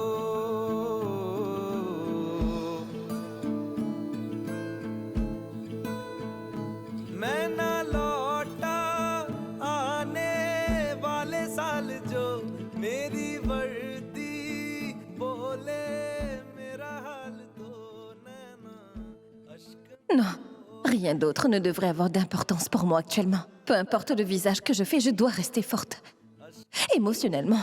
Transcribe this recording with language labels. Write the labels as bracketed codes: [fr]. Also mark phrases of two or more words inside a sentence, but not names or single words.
[hi] मैं न लौटा आने वाले साल जो मेरी वर्दी बोले मेरा हाल तो [fr] Non, rien d'autre ne devrait avoir d'importance pour moi actuellement. Peu importe le visage que je fais, je dois rester forte. Émotionnellement.